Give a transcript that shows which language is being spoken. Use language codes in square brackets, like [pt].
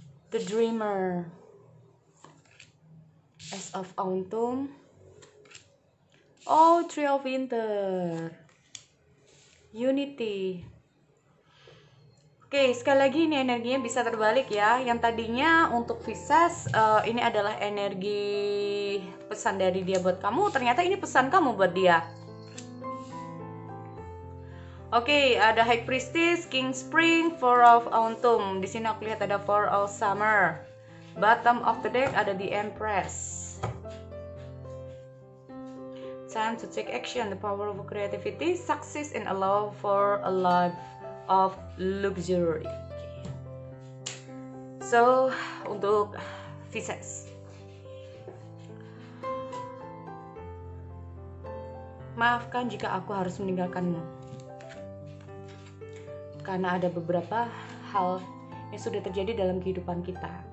[en] The Dreamer, Ace of Autumn, oh Three of Winter, Unity. [id] Oke, sekali lagi ini energinya bisa terbalik ya. Yang tadinya untuk Pisces ini adalah energi pesan dari dia buat kamu, ternyata ini pesan kamu buat dia. Oke, ada High Priestess, King Spring, Four of Autumn. Di sini aku lihat ada Four of Summer. Bottom of the deck ada the Empress. [en] Time to take action, the power of creativity, success, and allow for a life of luxury. [id] So, untuk Pisces, maafkan jika aku harus meninggalkanmu. Karena ada beberapa hal yang sudah terjadi dalam kehidupan kita.